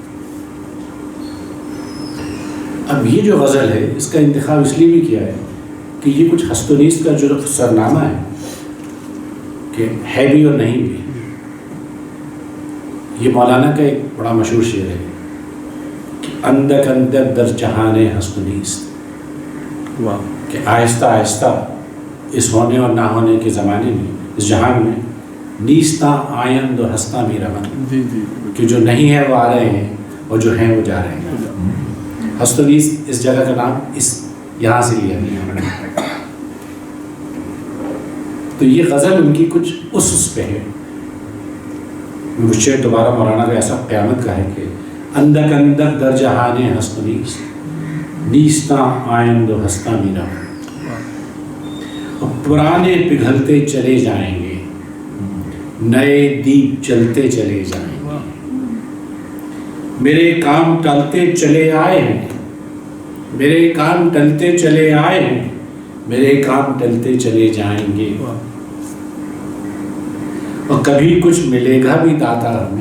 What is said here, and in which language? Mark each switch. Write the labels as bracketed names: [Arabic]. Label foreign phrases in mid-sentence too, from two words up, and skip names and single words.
[Urdu] اب یہ جو غزل ہے اس کا انتخاب اس لیے بھی کیا ہے کہ یہ کچھ [Persian] ہست و نیست [Urdu] کا جو سرنامہ ہے کہ ہے بھی اور نہیں بھی۔ یہ مولانا کا ایک بڑا مشہور شعر ہے کہ [Persian] اندک اندر در جہان ہست و نیست، [Urdu] کہ آہستہ آہستہ اس ہونے اور نہ ہونے کے زمانے میں، اس جہان میں، [Persian] نیستاں آئند و ہستاں میرا من، [Urdu] جی جی، کہ جو نہیں ہے وہ آ رہے ہیں اور جو ہیں وہ جا رہے ہیں۔ [Persian] ہست و نیست [Urdu] اس جگہ کا نام اس یہاں سے لیا گیا۔ تو یہ غزل ان کی کچھ اس پہ ہے۔ مجھے دوبارہ مولانا کا ایسا قیامت کا ہے کہ [Persian] اندک اندک در جہان ہست و نیست، نیستاں آئند و ہستاں میرا من، [Urdu] پرانے پگھلتے چلے جائیں گے، نئے دیپ چلتے چلے جائیں گے، میرے کام ٹلتے چلے آئے ہیں، میرے کام ٹلتے چلے آئے ہیں، میرے کام ٹلتے چلے جائیں گے، اور کبھی کچھ ملے گا بھی داتا ہمیں۔